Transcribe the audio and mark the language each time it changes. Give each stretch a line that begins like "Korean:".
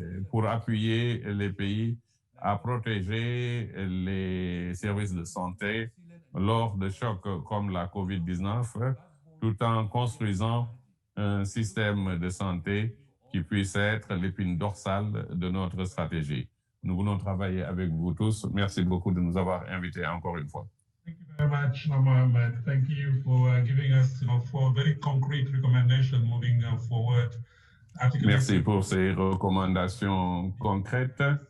French: pour appuyer les pays à protéger les services de santé lors de chocs comme la COVID-19, tout en construisant un système de santé qui puisse être l'épine dorsale de notre stratégie. Nous voulons travailler avec vous tous. Merci beaucoup de nous avoir invités encore une fois.
English: Thank you very much, Mohamed. Thank you for giving us four very concrete recommendations moving forward.
French: Merci pour ces recommandations concrètes.